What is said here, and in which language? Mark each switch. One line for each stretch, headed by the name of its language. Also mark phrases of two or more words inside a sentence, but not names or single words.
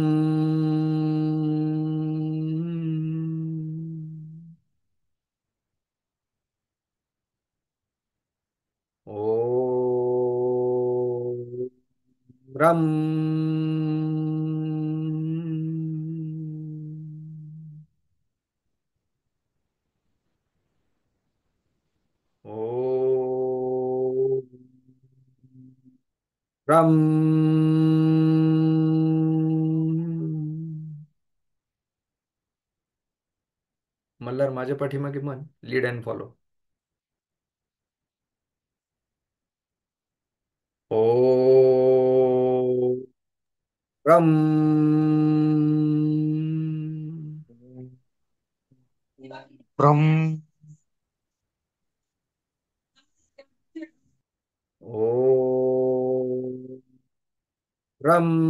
Marathi: ओ रम. ओ रम. मल्हार माझ्या पाठीमागे म्हण,
English: lead and follow. ओ रम. ब्रह्म ओ रम.